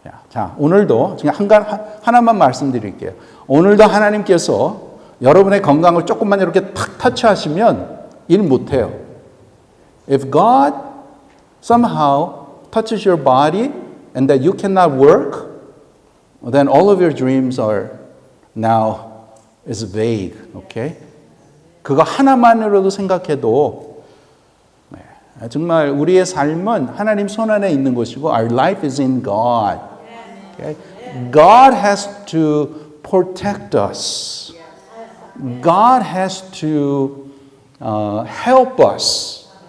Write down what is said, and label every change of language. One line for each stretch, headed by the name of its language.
Korean: 자, 오늘도 그냥 하나만 말씀드릴게요. 오늘도 하나님께서 여러분의 건강을 조금만 이렇게 탁 터치하시면 일 못해요.
English: If God somehow touches your body and that you cannot work, then all of your dreams are now is vague. Okay?
Korean: 그거 하나만으로도 생각해도 정말 우리의 삶은 하나님 손 안에 있는 것이고
English: our life is in God. Okay? God has to protect us. God has to help us.